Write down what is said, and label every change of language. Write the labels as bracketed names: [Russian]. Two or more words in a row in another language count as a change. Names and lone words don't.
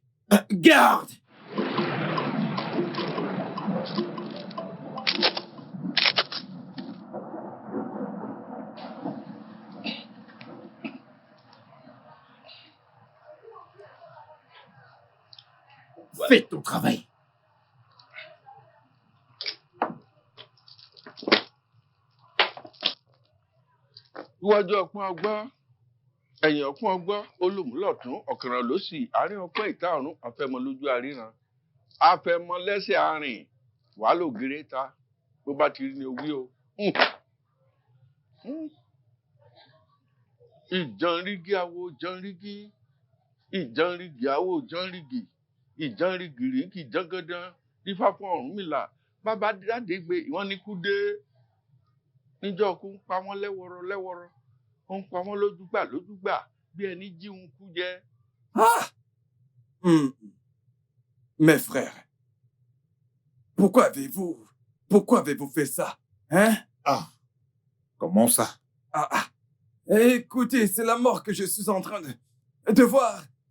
[French] Garde. Fais ton travail. [Yoruba] Iwájú ọpọ́n ọgbọ́n, ẹ̀yìn ọpọ́n ọgbọ́n, olùmúlọ̀tún, ọ̀kànràn lósì, àárín ọpọ́n ìta ọ̀run, afẹ́mọ lójú àríran. Afẹ́mọ lẹ́sẹ̀ àárín, wàá lò gèrè ta, bó bá ti rí ni owí o. Ìjànrígì awo jànrígì, ìjànrígì awo jànrígì, ìjànrígìrì kì í jàngàndàn, dífá fún Ọ̀rúnmìlà, bàbá dáde gbé ìwọ́n ní kú dé. Níjọ́ kú ń pa wọ́n lẹ́wọ̀rọ̀ lẹ́wọ̀rọ̀, ó ń pa wọ́n lójúgbà bí ẹni jí ń kú jẹ. [French] Mes frères, pourquoi avez-vous fait ça? Hein? Comment ça? Écoutez, c'est la mort que je suis en train de voir.